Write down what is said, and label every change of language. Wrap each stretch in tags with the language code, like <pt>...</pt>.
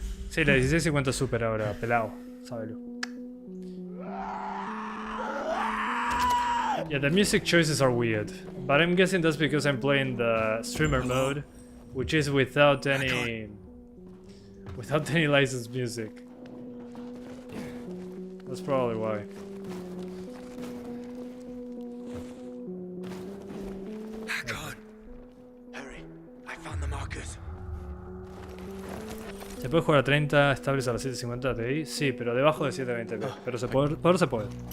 <es>Sí, la 1650 super ahora, pelado. Sábelo.</es> <en>Yeah, the music choices are weird, but I'm guessing that's because I'm playing the streamer mode, which is without any licensed music. That's probably why. Back on. Hurry, I found the markers.</en> <es>¿Se puede jugar a 30 estables a las 750 Ti? Sí, pero debajo de 720p. Pero se puede, pero se puede.</es>